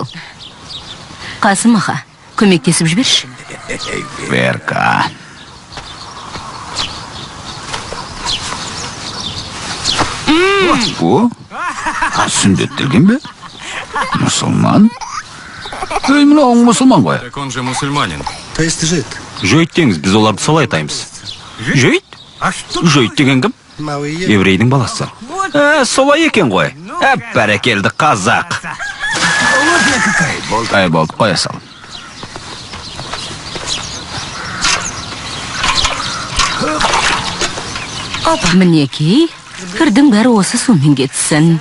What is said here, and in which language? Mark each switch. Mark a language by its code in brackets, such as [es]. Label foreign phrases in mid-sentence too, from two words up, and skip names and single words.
[kk] Қасым аға, көмектесіп жіберші. Верка. О, сүндеттелген бе? Мұсылман? Ей, мынауың мұсылман ғой. [ru] так он же мусульманин. То есть жид. [kk] Жойт деңіз, біз оларды солай айтаймыз. Жойт? Жойт деген кім? Еврейдің баласы. Солай екен ғой. Бәрекелді қазақ. Ай, болды, қоя сал. Мінекей, кірдің бәрі осы сумен кетсін.